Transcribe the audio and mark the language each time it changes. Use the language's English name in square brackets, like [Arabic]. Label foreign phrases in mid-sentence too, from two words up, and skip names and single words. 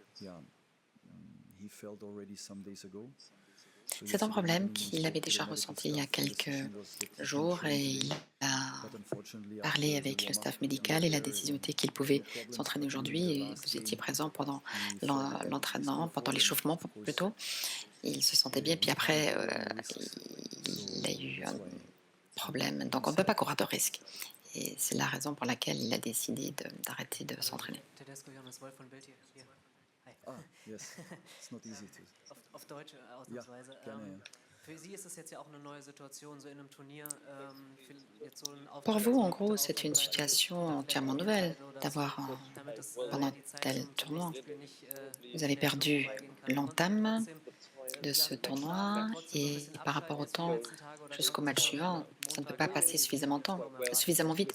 [French] C'est un problème qu'il avait déjà ressenti il y a quelques jours et il a parlé avec le staff médical et la décision était qu'il pouvait s'entraîner aujourd'hui. Et vous étiez présent pendant l'entraînement, pendant l'échauffement plutôt. Il se sentait bien, puis après, il a eu un problème. Donc on ne peut pas courir de risque. Et c'est la raison pour laquelle il a décidé d'arrêter de s'entraîner. [English] Ah, yes. It's not easy to... [German] Auf Deutsch ausnahmsweise. Für Sie ist es jetzt ja auch eine neue Situation, so in einem Turnier. Jetzt so ein [French] Pour vous, en gros, c'est une situation entièrement nouvelle d'avoir pendant tel tournoi. Vous avez perdu l'entame de ce tournoi et par rapport au temps jusqu'au match suivant, ça ne peut pas passer suffisamment vite.